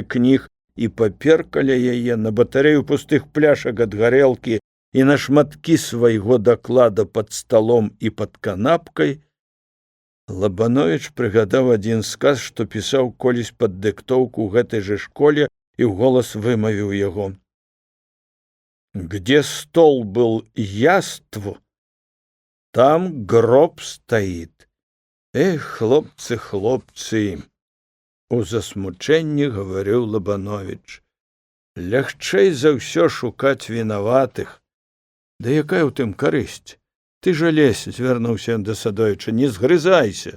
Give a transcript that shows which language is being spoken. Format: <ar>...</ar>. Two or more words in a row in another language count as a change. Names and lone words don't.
<be>кніг і папер каля яе, на батарэю пустых пляшак ад гарэлкі і на шматкі свайго даклада пад сталом і пад канапкай, Лабановіч прыгадаў адзін сказ, што пісаў колісь пад дыктоўку ў гэтай жа школе, і ўголас вымавіў яго:</be> <ru>«Где стол был яству, там гроб стоит».</ru> <be>Эх, хлопцы, хлопцы! У засмучэнні гаварыў Лабановіч. Лягчэй за ўсё шукаць вінаватых. Да якая ў тым карысць? Ты жа лезь, звярнуўся ён да Садовіча, не згрызайся.</be>